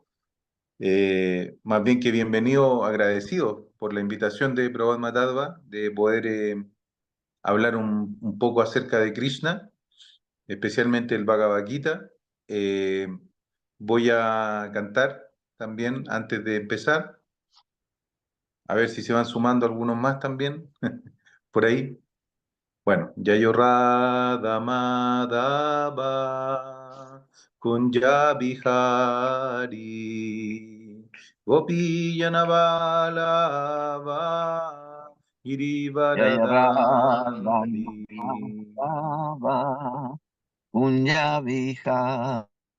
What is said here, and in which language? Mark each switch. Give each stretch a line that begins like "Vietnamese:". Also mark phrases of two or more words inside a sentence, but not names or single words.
Spanish: Más bien que bienvenido, agradecido por la invitación de Prabhat Matadva de poder hablar un poco acerca de Krishna, especialmente el Bhagavad Gita. Eh, Voy a cantar también antes de empezar, a ver si se van sumando algunos más también por ahí. Bueno,
Sanskrit: यायो राधा माधव कुञ्ज बिहारी गोपिया बलव जय राधा Girivaradari माधव कुञ्ज विहारी.